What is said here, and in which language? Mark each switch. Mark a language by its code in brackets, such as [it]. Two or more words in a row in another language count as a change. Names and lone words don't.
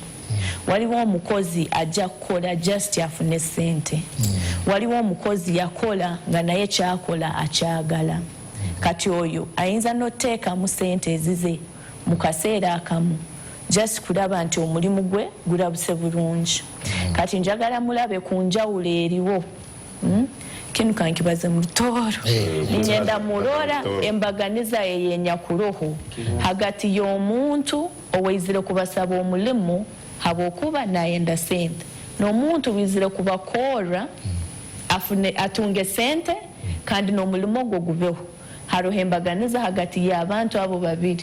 [lg] Waliwo omukozi ajja kukola just afune ssente waliwo omukozi yakola nga naye kyakola akyagala kati oyo ayinza n'oteekamu ssente ezize mu kaseera akamu just kulaba nti omulimu gwe gulabuse bulungi. Kati njagala mulabe ku njawulo eriwo kinu kankibaze mu lutooro [ttj] ninyenda mulora embaganiza eyenya ku roho hagati y'omuntu oweizire kubasaba omulimu habwokuba nayenda sente n'omuntu wizire kubakoora atunge sente kandi n'omulimu ogwo gubeho haroho embaganiza hagati y'abantu abo babiri.